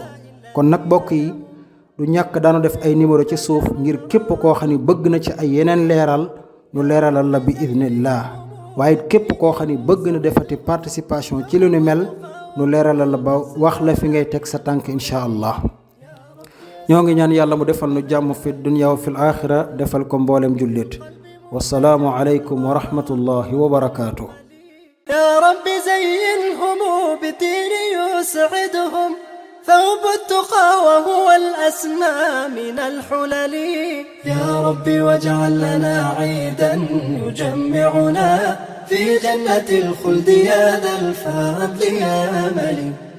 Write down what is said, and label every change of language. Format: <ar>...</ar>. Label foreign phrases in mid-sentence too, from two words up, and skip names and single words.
<wo>kon nag bokk yi du ñàkk daanu def ay numéro ci suuf ngir képp koo xam ne bëgg na ci ay yeneen leeral ñu leeralal la</wo> <ar>بإذن الله</ar> <wo>waaye képp koo xam ne bëgg na defati participation ci lu nu mel nu leeralal la ba wax la fi ngay teg sa tànk</wo> <ar>إن شاء الله.</ar> <wo>ñoo ngi ñaan yàlla mu defal nu jàmm</wo> <ar>في الدنيا وفي الآخرة</ar> <wo>defal ko mboolem jullit.</wo> <ar>والسلام عليكم ورحمة الله وبركاته. يا رب زينهم بدين يسعدهم ثوب التقى وهو الأسمى من الحلل. يا رب واجعل لنا عيدا يجمعنا في جنة الخلد يا ذا الفضل يا ملك.</ar>